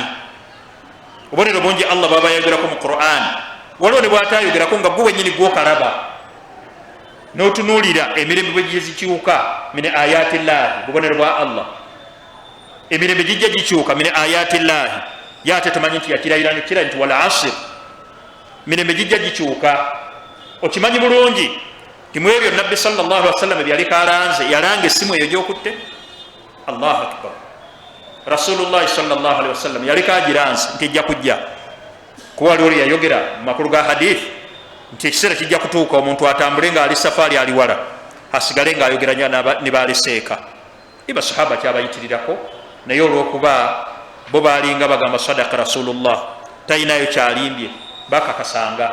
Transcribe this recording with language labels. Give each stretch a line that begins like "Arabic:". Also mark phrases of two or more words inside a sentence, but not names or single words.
Ganda: obubonero bungi Allah bwaba yayogerako mu Qur'ani, waliwo ne bwatayogerako nga gwe wenyini gwokalaba n'otunuulira emirembe bwe gizikyuka
Arabic: من آيات الله,
Ganda: bubonero bwa Allah. emirembe gijja gikyuka
Arabic: من آيات الله,
Ganda: yate tumanyi nti yakirayira nti
Arabic: والعصر,
Ganda: mirembe gijja gikyuka. okimanyi bulungi timwebyo nabbi
Arabic: صلى الله عليه وسلم
Ganda: byaliko alanze, yalanga essimu eyo gyokutte.
Arabic: الله أكبر.
Ganda: Rasulullah
Arabic: صلى الله عليه وسلم
Ganda: yaliko agiranze nti ejja kujja, kuba waliwo yayogera mu makulu ga hadith nti ekiseera kijja kutuuka omuntu atambule nga ali safaari ali wala, asigale nga ayogeranya ne baleseeka. basahaba kyabayitirirako, naye olwokuba bo balinga bagamba
Arabic: صدق رسول الله,
Ganda: talinayo kyalimbye, bakakasanga.